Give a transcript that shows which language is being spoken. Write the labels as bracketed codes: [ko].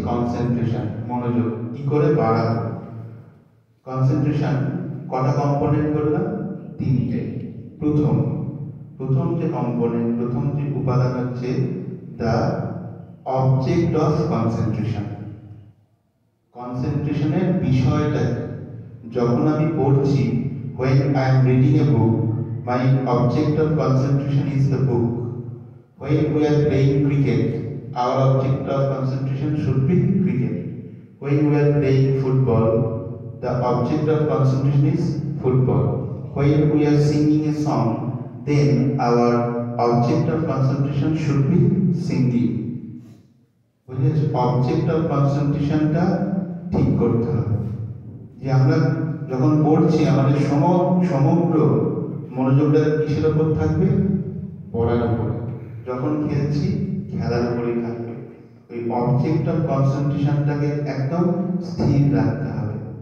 [bn] Concentration, মনোযোগ কি করে বাড়াবো। কনসেন্ট্রেশন কটা কম্পোনেন্ট বললাম? 3টে। প্রথম যে কম্পোনেন্ট, প্রথম যে উপাদান হচ্ছে দ্য অবজেক্ট অফ কনসেন্ট্রেশন। কনসেন্ট্রেশনের বিষয়টা যখন আমি পড়ছি, [en] when I am reading a book, my object of concentration is the book. When we are playing cricket, our object of concentration should be cricket. When we are playing football, the object of concentration is football. When we are singing a song, then our object of concentration should be singing. [bn] বুঝেছ? Object of কনসেন্ট্রেশনটা ঠিক করতে হবে, যে আমরা যখন পড়ছি আমাদের সমগ্র মনোযোগটা কিসের উপর থাকবে? পড়ার উপরে। যখন খেলছি, খেলার উপরেই থাকবে। ওই অবজেক্ট অফ কনসেন্ট্রেশনটাকে একদম স্থির রাখতে হবে।